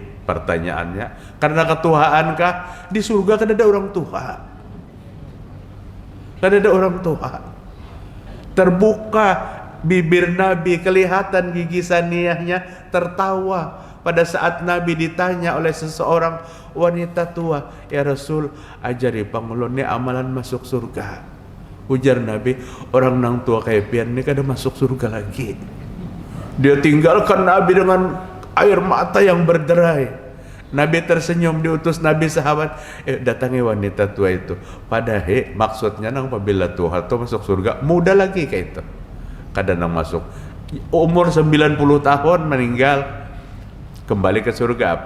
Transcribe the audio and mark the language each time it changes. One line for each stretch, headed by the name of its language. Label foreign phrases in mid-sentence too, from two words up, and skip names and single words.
Indonesian: Pertanyaannya, karena ketuhaankah? Di surga kan ada orang tua, kan ada orang tua. Terbuka bibir Nabi, kelihatan gigi saniyahnya, tertawa pada saat Nabi ditanya oleh seseorang wanita tua,
Arabic: يا رسول,
Indonesian: ajari pangulun ni amalan masuk surga.
Banjar: Ujar Nabi, orang nang tua kayak pian ni kada masuk surga lagi.
Indonesian: Dia tinggalkan Nabi dengan air mata yang berderai. Nabi tersenyum, diutus Nabi sahabat, datangi wanita tua itu. Padahal maksudnya nang apabila tua itu masuk surga, muda lagi kayak itu. Kadang nang masuk umur 90 tahun meninggal, kembali ke surga apa?